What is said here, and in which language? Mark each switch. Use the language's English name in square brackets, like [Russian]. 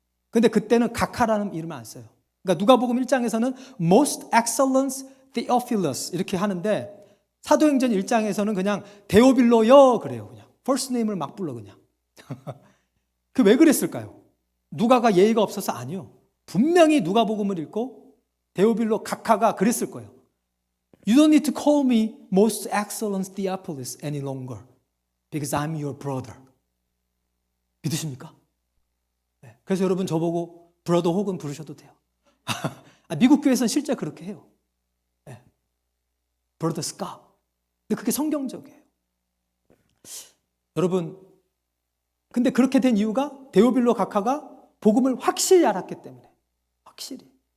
[Korean] 근데 그때는 각하라는 이름을 안 써요. 그러니까 누가복음 1장에서는 [English] Most Excellent Theophilus [Korean] 이렇게 하는데, 사도행전 1장에서는 그냥 데오빌로여 그래요. 그냥 first name을 막 불러 그냥. 그 왜 그랬을까요? 누가가 예의가 없어서? 아니요. 분명히 누가복음을 읽고 데오빌로 각하가 그랬을 거예요. [English] You don't need to call me Most Excellent Theophilus any longer because I'm your brother. [Korean] 믿으십니까? 네. 그래서 여러분 저보고 브러더 혹은 부르셔도 돼요. 미국 교회에서는 실제 그렇게 해요. 네. 브러더 스카. 근데 그게 성경적이에요. 여러분, 근데 그렇게 된 이유가 데오빌로 각하가 복음을 확실히 알았기 때문에. 확실히.